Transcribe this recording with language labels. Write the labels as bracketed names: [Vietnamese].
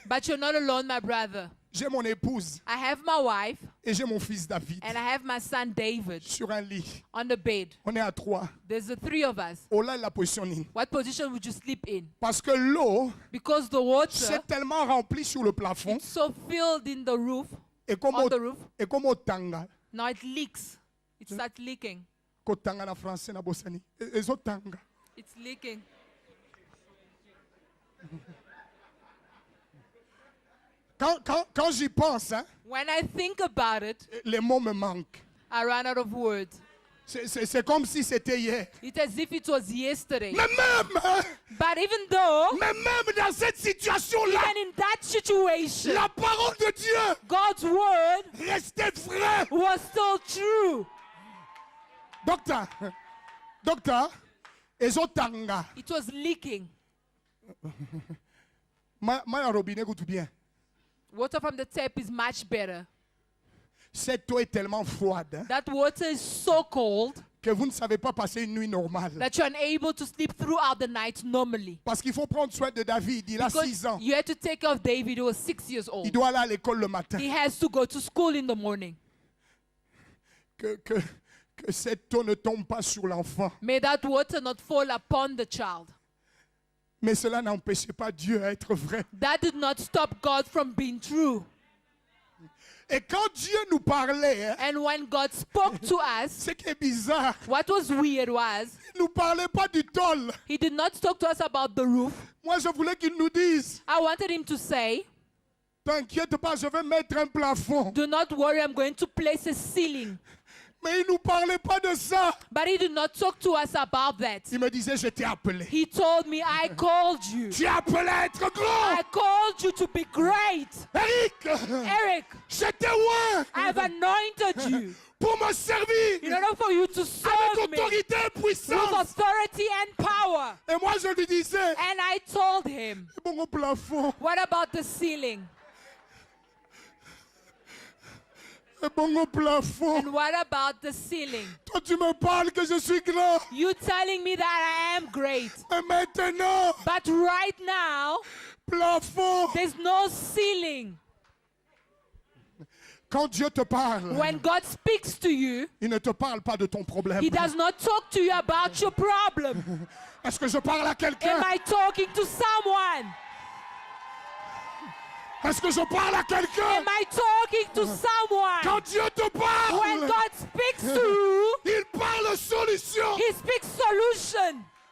[English] But you're not alone, my brother. [French] J'ai mon épouse [English] I have my wife [French] et j'ai mon fils David [English] and I have my son David [French] sur un lit. [English] on the bed. [French] On est à 3. [English] There's the three of us. [Lingala] Ola la position ni. [English] What position would you sleep in? [French] Parce que l'eau [English] Because the water [French] s'est tellement remplie sur le plafond [English] is so filled in the roof, [French] et comme [English] on the roof. [Lingala] au tanga. [English] Now it leaks. It starts leaking. [Lingala] Ko tanga na français na bosani. Ezo tanga. [English] It's leaking. [French] Quand j'y pense, hein, [English] When I think about it, [French] les mots me manquent. [English] I run out of words. [French] C'est comme si c'était hier. [English] It's as if it was yesterday. [French] Mais même, hein, [English] But even though, [French] mais même dans cette situation-là, [English] even in that situation, [French] la parole de Dieu [English] God's word [French] restait vraie. [English] was still true. [Lingala] Docteur, ezo tanga. [English] It was leaking. [French] Ma robinet goûte bien. [English] Water from the tap is much better. [French] Cette eau est tellement froide hein, [English] That water is so cold [French] que vous ne savez pas passer une nuit normale. [English] that you're unable to sleep throughout the night normally. [French] Parce qu'il faut prendre soin de David. Il a 6 [English] Because [French] ans. [English] you had to take care of David, who was 6 years [French] Il [English] old. [French] doit aller à l'école le matin. [English] He has to go to school in the morning. [French] Que cette eau ne tombe pas sur l'enfant. [English] May that water not fall upon the child. [French] Mais cela n'empêchait pas Dieu à être vrai. [English] That did not stop God from being true. [French] Et quand Dieu nous parlait, hein, [English] And when God spoke to us, [French] ce qui est bizarre, [English] what was weird was [French] il ne nous parlait pas du tôle. [English] He did not talk to us about the roof. [French] Moi, je voulais qu'il nous dise, [English] I wanted Him to say, [French] t'inquiète pas, je vais mettre un plafond. [English] do not worry, I'm going to place a ceiling. [French] Mais il ne nous parlait pas de ça. [English] But He did not talk to us about that. [French] Il me disait, je t'ai appelé. [English] He told me, I called you. [French] Tu es appelé à être grand. [English] I called you to be great. Eric, Eric, [French] je t'ai oint [English] I have anointed you [French] pour me servir [English] in order for you to [French] avec [English] serve me [French] autorité et [English] with [French] puissance. [English] authority and power. [French] Et moi, je lui disais, [English] And I told him, [French] bon au plafond, [English] what about the ceiling? [French] bon au plafond. [English] And what about the ceiling? [French] Toi, tu me parles que je suis grand. [English] You telling me that I am great. [French] Mais maintenant, [English] But right now, [French] plafond. [English] there's no ceiling. [French] Quand Dieu te parle, [English] When God speaks to you, [French] il ne te parle pas de ton problème. [English] He does not talk to you about your problem. [French] Est-ce que je parle à quelqu'un? [English] Am I talking to someone? [French] Est-ce que je parle à quelqu'un? [English] Am I talking to someone? [French] Quand Dieu te [English] When [French] parle, [English] God speaks to you, [French] il parle solution. [English] He speaks solution.